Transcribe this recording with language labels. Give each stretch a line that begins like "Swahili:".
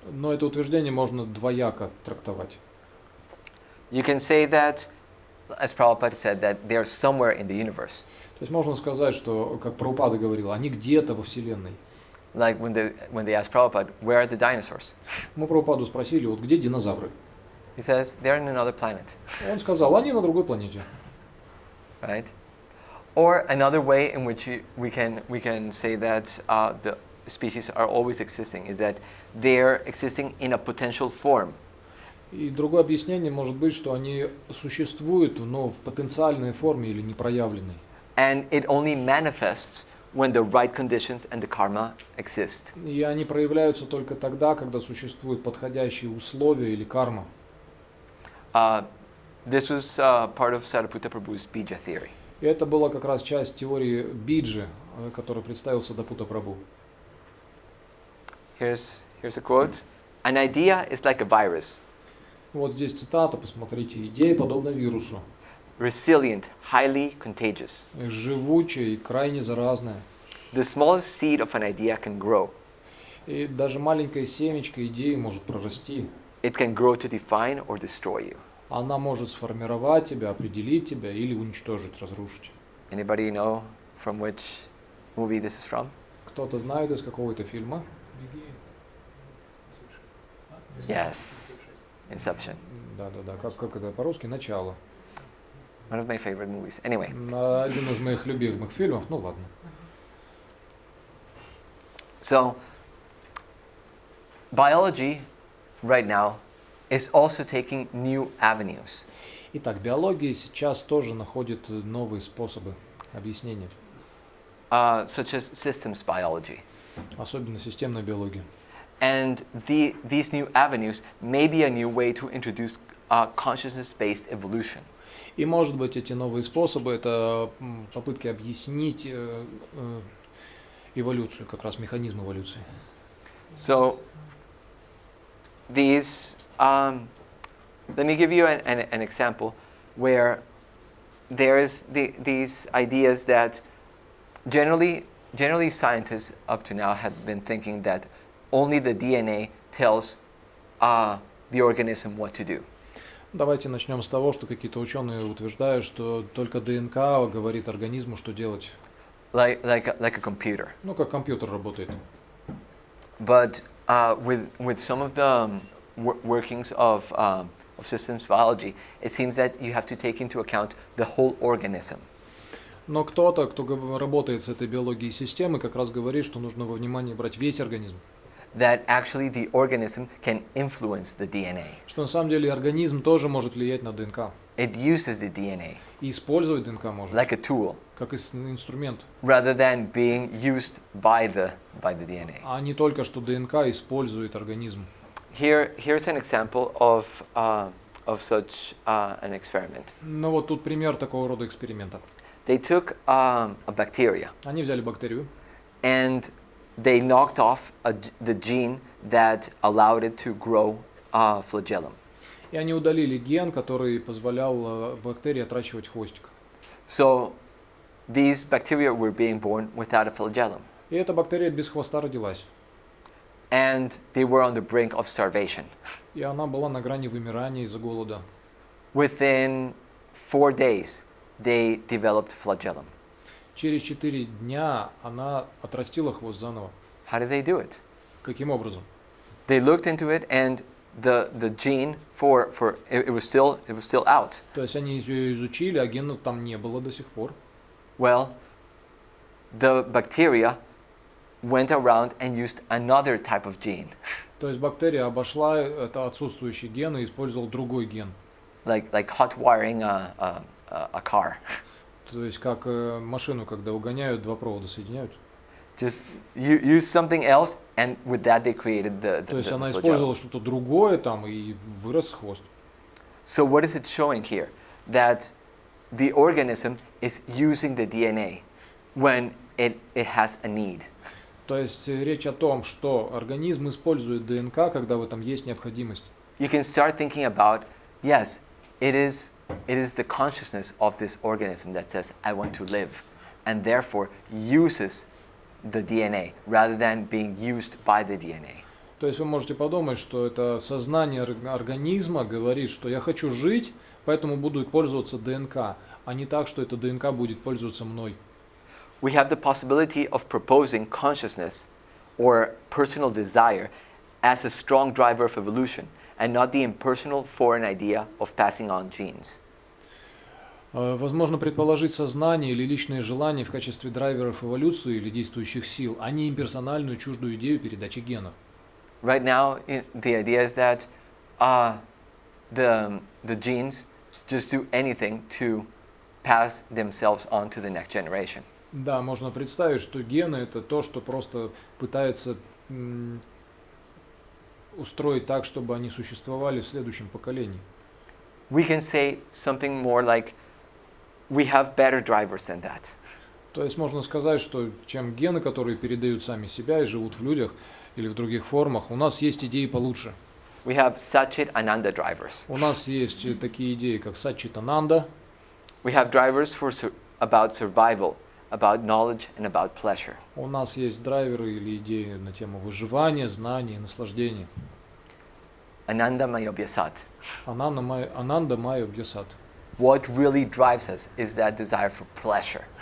Russian: Но это утверждение можно двояко трактовать.
English: You can say that, as Prabhupada said, that they are somewhere in the universe.
Russian: То есть можно сказать, что, как Прабхупада говорил, они где-то во Вселенной.
English: Like when they asked Prabhupada, where are the dinosaurs?
Russian: Мы Прабхупаду спросили, вот где динозавры?
English: He says, they're in another planet.
Russian: Он сказал, они на другой планете.
English: Right? Or another way in which we can say that the species are always existing is that they're existing in a potential form.
Russian: И другое объяснение может быть, что они существуют, но в потенциальной форме или непроявленной.
English: And it only manifests when the right conditions and the karma exist.
Russian: И они проявляются только тогда, когда существуют подходящие условия или карма.
English: This was part of Sariputta Prabhu's Bija theory.
Russian: И это была как раз часть теории Биджи, которую представил Садапута Прабху.
English: Here's a quote. An idea is like a virus.
Russian: Вот здесь цитата, посмотрите. Идея подобна вирусу.
English: Resilient, highly contagious.
Russian: Живучая и крайне заразная.
English: The smallest seed of an idea can grow.
Russian: И даже маленькая семечко идеи может прорасти.
English: It can grow to define or destroy you.
Russian: Она может сформировать тебя, определить тебя или уничтожить, разрушить.
English: Anybody know from which movie this is from?
Russian: Кто-то знает из какого-то фильма?
English: Yes. Inception.
Russian: Да. Как это по-русски? Начало.
English: One of my favorite movies. Anyway.
Russian: Один из моих любимых фильмов. Ну ладно.
English: So, biology right now is also taking new avenues.
Russian: Итак, биология сейчас тоже находит новые способы объяснения.
English: Such as systems biology.
Russian: Особенно системная биология.
English: And these new avenues may be a new way to introduce consciousness-based evolution.
Russian: И может быть эти новые способы это попытки объяснить эволюцию, как раз механизм эволюции.
English: So these, let me give you an example where there's these ideas that generally scientists up to now have been thinking that only the DNA tells the organism what to do.
Russian: Давайте начнем с того, что какие-то ученые утверждают, что только ДНК говорит организму, что делать.
English: Like a computer.
Russian: Ну, как компьютер работает.
English: But with some of the workings of systems biology, it seems that you have to take into account the whole organism.
Russian: Но кто-то, кто работает с этой биологией системы, как раз говорит, что нужно во внимание брать весь организм.
English: That actually the organism can influence the DNA.
Russian: Что на самом деле организм тоже может влиять на ДНК.
English: It uses the DNA.
Russian: И использовать ДНК может.
English: Like a tool.
Russian: Как инструмент.
English: Rather than being used by the DNA.
Russian: А не только что ДНК использует организм.
English: Here's an example of such an experiment.
Russian: Ну вот тут пример такого рода эксперимента.
English: They took a bacteria.
Russian: Они взяли бактерию.
English: And they knocked off the gene that allowed it to grow flagellum.
Russian: И они удалили ген, который позволял бактерии отращивать хвостик.
English: So these bacteria were being born without a flagellum.
Russian: И эта бактерия без хвоста родилась.
English: And they were on the brink of starvation.
Russian: И она была на грани вымирания из-за голода.
English: Within 4 days, they developed flagellum.
Russian: Через 4 дня она отрастила хвост заново.
English: How did they do it?
Russian: Каким образом?
English: They looked into it, and the gene for it was still out.
Russian: То есть они ее изучили, а гена там не было до сих пор.
English: Well, the bacteria went around and used another type of gene.
Russian: То есть бактерия обошла это отсутствующий ген и использовала другой ген.
English: Like hot wiring a car.
Russian: То есть как машину, когда угоняют, два провода соединяют.
English: Just use something else, and with that they created the
Russian: То есть она
English: flagellum.
Russian: использовала что-то другое там и вырос хвост.
English: So what is it showing here? That the organism is using the DNA when it has a need.
Russian: То есть речь о том, что организм использует ДНК, когда в этом есть необходимость.
English: You can start thinking about, yes, it is the consciousness of this organism that says, I want to live, and therefore uses the DNA rather than being used by the DNA.
Russian: То есть вы можете подумать, что это сознание организма говорит, что я хочу жить, поэтому буду пользоваться ДНК, а не так, что эта ДНК будет пользоваться мной.
English: We have the possibility of proposing consciousness or personal desire as a strong driver of evolution, and not the impersonal foreign idea of passing on genes.
Russian: Возможно предположить сознание или личные желания в качестве драйверов эволюции или действующих сил, а не имперсональную чуждую идею передачи генов.
English: Right now, the idea is that the genes just do anything to pass themselves on to the next generation.
Russian: Да, можно представить, что гены это то, что просто пытается устроить так, чтобы они существовали в следующем поколении.
English: We can say something more like, we have better drivers than that.
Russian: То есть можно сказать, что чем гены, которые передают сами себя и живут в людях или в других формах, у нас есть идеи получше.
English: We have Satchit Ananda drivers.
Russian: У нас есть такие идеи, как Саччит Ананда.
English: We have drivers about survival, about knowledge, and about pleasure.
Russian: У нас есть драйверы или идеи на тему выживания, знаний и наслаждения.
Sanskrit: Ananda Maya Vyasat. Ананда Майя Бьясат.
English: What really drives us is that desire for pleasure.